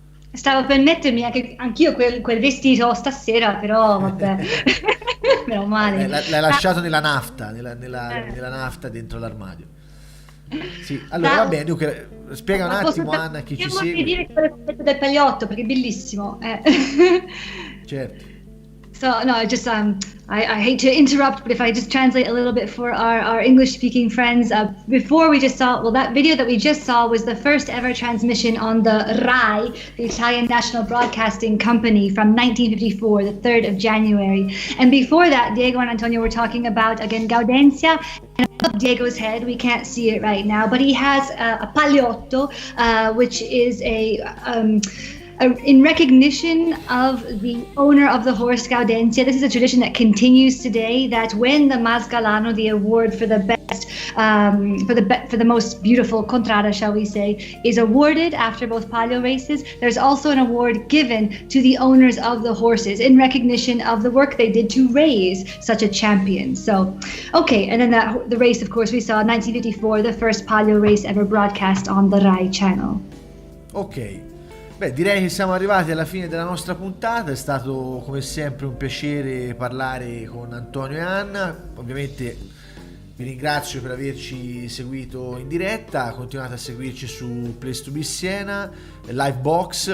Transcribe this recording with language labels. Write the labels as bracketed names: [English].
[Italian] Stavo per mettermi anch'io quel vestito stasera, però vabbè. Meno male. L'hai lasciato nella nafta, nella nafta dentro l'armadio. Sì, allora va bene, dunque spiega un attimo, Anna, chi ci segue. Dire quello del Pagliotto, perché è bellissimo. Certo. [English] So no, I hate to interrupt, but if I just translate a little bit for our English-speaking friends, before we just saw, that video that we just saw was the first ever transmission on the RAI, the Italian National Broadcasting Company, from 1954, the 3rd of January. And before that, Diego and Antonio were talking about, again, Gaudentia. And above Diego's head, we can't see it right now, but he has a Paliotto, which is in recognition of the owner of the horse Gaudentia. This is a tradition that continues today, that when the Masgalano, the award for the best, for the most beautiful contrada, shall we say, is awarded after both Palio races, there's also an award given to the owners of the horses in recognition of the work they did to raise such a champion. So, okay, and then the race, of course, we saw 1954, the first Palio race ever broadcast on the Rai channel. [Italian] Ok. Beh, direi che siamo arrivati alla fine della nostra puntata. È stato come sempre un piacere parlare con Antonio e Anna. Ovviamente vi ringrazio per averci seguito in diretta. Continuate a seguirci su Place to Be Siena, Livebox.